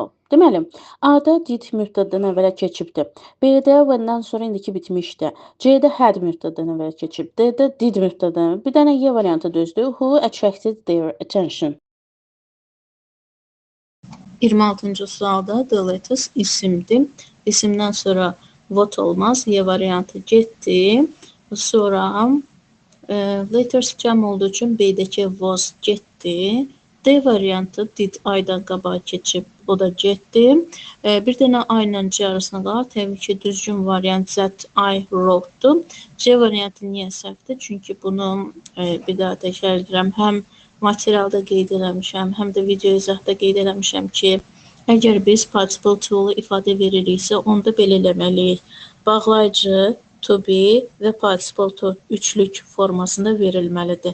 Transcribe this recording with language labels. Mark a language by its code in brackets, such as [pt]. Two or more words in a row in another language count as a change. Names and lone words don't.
[az] Deməli, A-da did mübtədən əvvələ keçibdir. B-də when-dən sonra indiki bitmişdir. C-də had mübtədən əvvələ keçib. D-də did mübtədən. Bir dənə Y variantı düzdür. [en] Who attracted their attention. [az] 26-cı sualda [en] the latest [az] isimdir. İsimdən sonra what olmaz. Y variantı getdi. Sonra latest cəm olduğu üçün B-dəki was getdi. D variantı did aydan qabağa keçib, o da getdi. Bir dənə I ilə C arasında qalır. Təbii ki, düzgün variant [en] that I wrote- [az] dur. C variantı niyə səhvdir? Çünki bunu bir daha təkrar edirəm. Həm materialda qeyd eləmişəm, həm də video izahda qeyd eləmişəm ki, əgər biz [en] participle to- [az] lu ifadə veririksə, onda belə eləməliyik. Bağlayıcı, [en] to be [az] və [en] participle to [az] üçlük formasında verilməlidir.